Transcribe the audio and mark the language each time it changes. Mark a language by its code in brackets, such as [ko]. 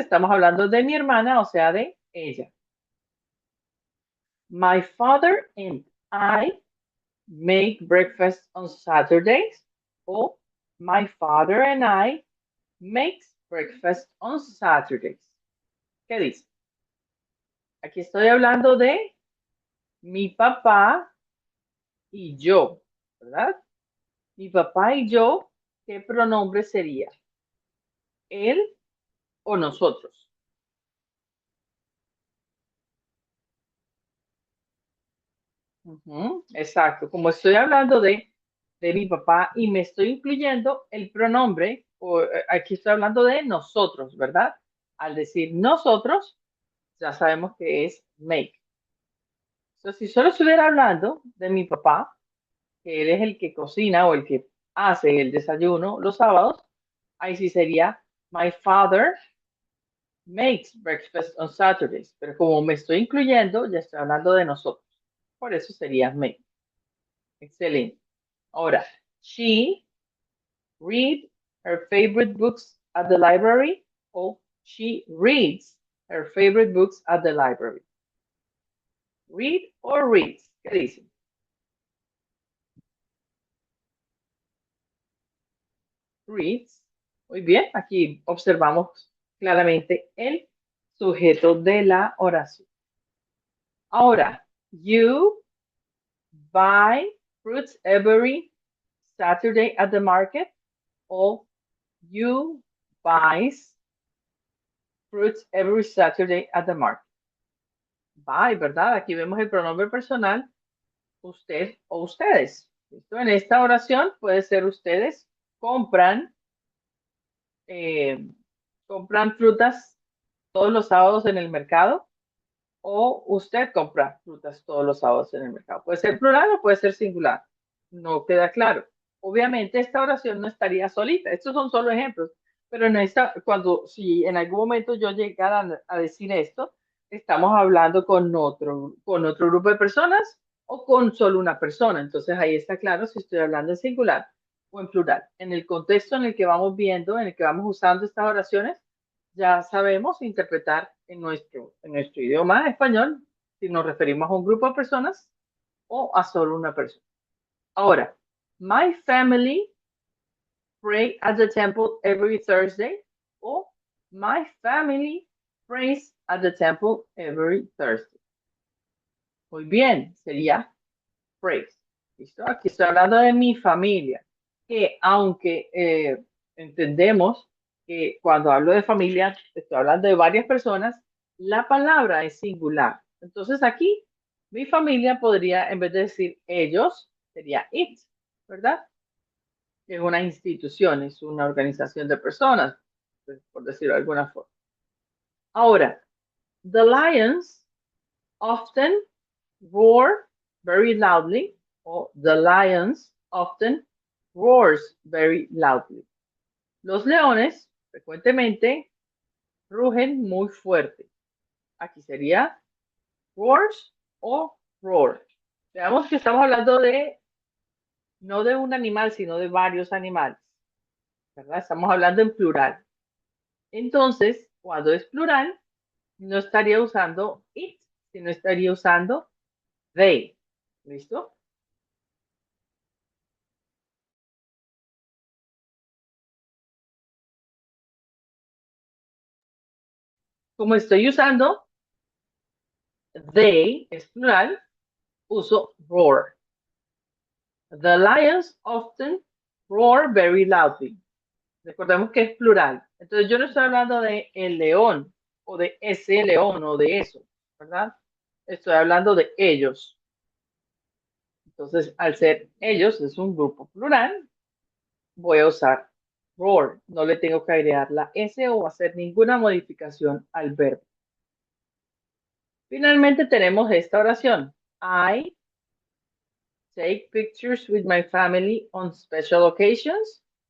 [es] Estamos hablando de mi hermana, o sea, de ella. [en] My father and I make breakfast on Saturdays, o my father and I makes breakfast on Saturdays. [es] ¿Qué dice? Aquí estoy hablando de mi papá y yo, ¿verdad? Mi papá y yo, ¿qué pronombre sería? ¿Él o nosotros? Exacto. Como estoy hablando de mi papá y me estoy incluyendo el pronombre, aquí estoy hablando de nosotros, ¿verdad? Al decir nosotros, ya sabemos que es make. Entonces, si solo estuviera hablando de mi papá, que él es el que cocina o el que hace el desayuno los sábados, ahí sí sería [en] my father makes breakfast on Saturdays. [es] Pero como me estoy incluyendo, ya estoy hablando de nosotros. Por eso sería make. Excelente. [en] Ahora, she read her favorite books at the library, o she reads her favorite books at the library. Read or reads. [es] ¿Qué dicen? [en] reads. [es] Muy bien, aquí observamos claramente el sujeto de la oración. [en] Ahora, you buy fruits every Saturday at the market, o you buys fruits every Saturday at the market. [es] Buy, ¿verdad? Aquí vemos el pronombre personal, usted o ustedes. ¿Listo? En esta oración puede ser ustedes compran, eh, compran frutas todos los sábados en el mercado, o usted compra frutas todos los sábados en el mercado. Puede ser plural o puede ser singular. No queda claro. Obviamente esta oración no estaría solita. Estos son solo ejemplos. Pero en esta, si en algún momento yo llegara a decir esto, estamos hablando con otro grupo de personas o con solo una persona. Entonces ahí está claro si estoy hablando en singular o en plural. En el contexto en el que vamos viendo, en el que vamos usando estas oraciones, ya sabemos interpretar en nuestro idioma español si nos referimos a un grupo de personas o a solo una persona. [en] Ahora, my family pray at the temple every Thursday, o my family prays at the temple every Thursday. [es] Muy bien, sería praise. ¿Listo? Aquí estoy hablando de mi familia, que aunque entendemos que cuando hablo de familia estoy hablando de varias personas, la palabra es singular. Entonces aquí mi familia podría, en vez de decir ellos, sería it, ¿verdad? Es una institución, es una organización de personas, pues, por decirlo de alguna forma. [en] Ahora, the lions often roar very loudly, o the lions often roars very loudly. [es] Los leones frecuentemente rugen muy fuerte. Aquí sería roars o roar. Veamos que estamos hablando de no de un animal, sino de varios animales, ¿verdad? Estamos hablando en plural. Entonces, cuando es plural, no estaría usando it, sino estaría usando they. ¿Listo? Como estoy usando they, es plural, uso roar. [en] The lions often roar very loudly. [es] Recordemos que es plural. Entonces yo no estoy hablando de el león o de ese león o de eso, ¿verdad? Estoy hablando de ellos. Entonces, al ser ellos, es un grupo plural, voy a usar roar. No le tengo que agregar la S o hacer ninguna modificación al verbo. Finalmente tenemos esta oración. [en] I take pictures with my family on special occasions.